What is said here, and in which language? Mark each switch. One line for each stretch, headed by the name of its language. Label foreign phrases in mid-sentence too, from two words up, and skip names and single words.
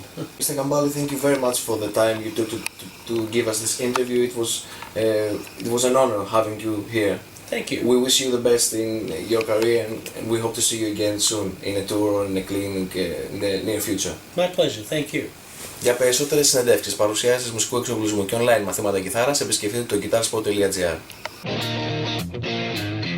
English: Mr. Gambale, thank you very much for the time you took to give us this interview. It was an honor having you here. Thank you. We wish you the best in your career, and we hope to see you again soon in a tour or in a clinic in the near future. My pleasure. Thank you.
Greek: Για περισσότερες συνεντεύξεις, παρουσιάσεις μουσικού εξοπλισμού και online μαθήματα κιθάρας, επισκεφτείτε το Guitarspot.Gr.